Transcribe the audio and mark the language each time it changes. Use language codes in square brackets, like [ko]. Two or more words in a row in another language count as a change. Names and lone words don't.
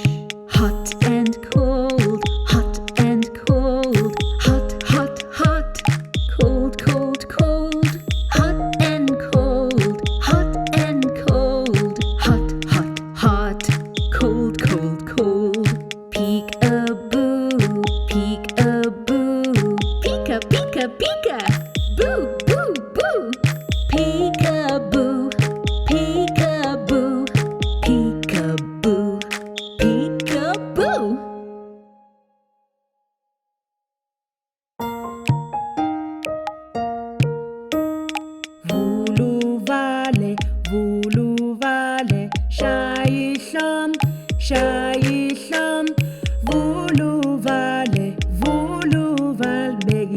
[en] hot and cold, hot and cold, hot, hot, hot, cold, cold, cold, hot and cold, hot and cold, hot, hot, hot, cold, cold, cold, peek-a-boo, peek-a-boo, pika, pika, pika, boo, boo, boo, peek-a-boo, peek-a-boo, peek-a-boo, peek-a-boo. [zu] Vuluvale, vuluvale, shayihlom, shayihlom, vuluvale, vuluvale, beka